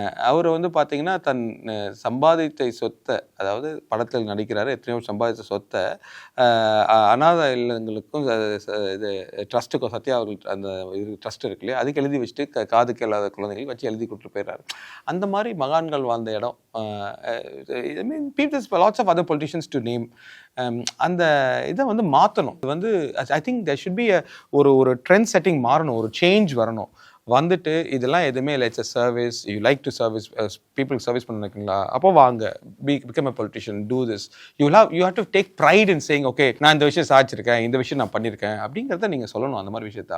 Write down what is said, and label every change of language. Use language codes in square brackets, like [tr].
[ta] அவர் வந்து பார்த்தீங்கன்னா தன் சம்பாதித்த சொத்தை, அதாவது படத்தில் நடிக்கிறாரு, எத்தனையோ சம்பாதித்த சொத்தை அநாத இல்லங்களுக்கும் இது ட்ரஸ்ட்டுக்கும், சத்யா அவர்கள் அந்த இது ட்ரஸ்ட் இருக்கு இல்லையா, அதுக்கு எழுதி வச்சுட்டு காது கேளாத குழந்தைகள் வச்சு எழுதி கொடுத்துட்டு போயிடுறாரு. அந்த மாதிரி மகான்கள் வாழ்ந்த இடம். [en] I mean, there's lots of other politicians to name. [ta] அந்த இதை வந்து மாற்றணும். இது வந்து [en] I think there should be [ta] ஒரு ட்ரெண்ட் செட்டிங் மாறணும், ஒரு சேஞ்ச் வரணும். வந்துட்டு இதெல்லாம் எதுவுமே இல்லை, [en] it's a service, you like to service பீப்புளுக்கு service பண்ண [ta] நினைக்கிறீங்களா, அப்போ வாங்க, [en] Become a politician, do this. You have to take pride in saying okay [ta] நான் இந்த விஷயம் சாதிச்சிருக்கேன், இந்த விஷயம் நான் பண்ணியிருக்கேன் அப்படிங்கிறத நீங்கள் சொல்லணும், அந்த மாதிரி விஷயத்தை.